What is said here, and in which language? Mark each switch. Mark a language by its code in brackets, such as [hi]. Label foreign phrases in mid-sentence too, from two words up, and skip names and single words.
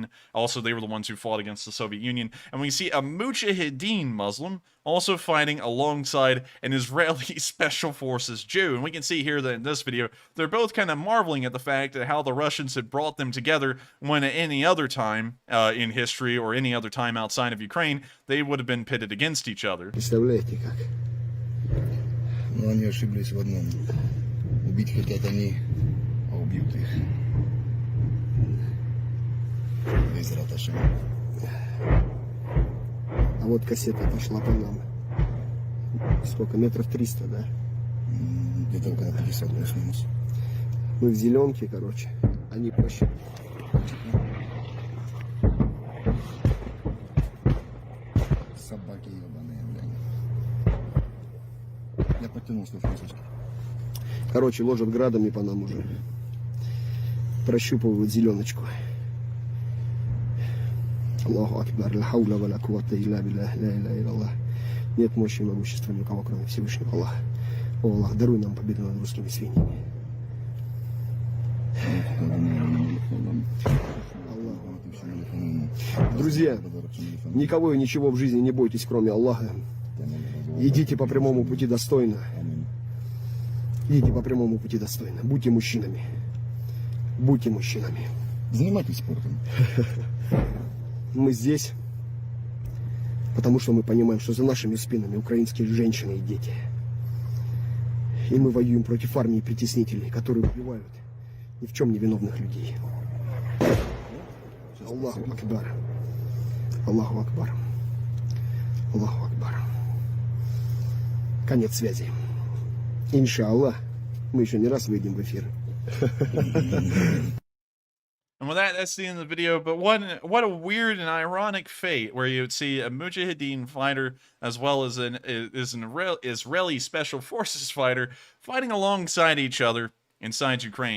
[en] Also, they were the ones who fought against the Soviet Union. And we see a Mujahideen Muslim also fighting alongside an Israeli Special Forces Jew. And we can see here that in this video, they're both kind of marveling at the fact that how the Russians had brought them together when at any other time in history or any other time outside of Ukraine, they would have been pitted against each other. [ru] Представляете как? Но они ошиблись в одном. Убить хотят они, а убьют их. Без раташа. А вот кассета пошла по нам. Сколько? Метров 300, да? Где-то около 50 плюс-минус. Мы в зеленке, короче. Они проще. Собаки ебаные, блядь. Я подтянул свой французский. Короче, ложат градами по нам уже. Прощупывают зеленочку. [ar] الله أكبر، لا حول ولا قوة إلا بالله، لا إله إلا. [ru] Нет мощи и могущества ни у кого, кроме Всевышнего Аллаха. О, Аллах, даруй нам победу над русскими свиньями. Друзья, никого и ничего в жизни не бойтесь, кроме Аллаха. Идите по прямому пути достойно. Идите по прямому пути достойно. Будьте мужчинами. Будьте мужчинами. Занимайтесь спортом. Мы здесь, потому что мы понимаем, что за нашими спинами украинские женщины и дети. И мы воюем против армии притеснителей, которые убивают ни в чем не виновных людей. [ar] الله أكبر. الله أكبر. الله أكبر. [ru] Конец связи. Иншаллах, мы еще не раз выйдем в эфир. [en] And with that, that's the end of the video. But what a weird and ironic fate where you would see a Mujahideen fighter as well as an Israeli Special Forces fighter fighting alongside each other inside Ukraine.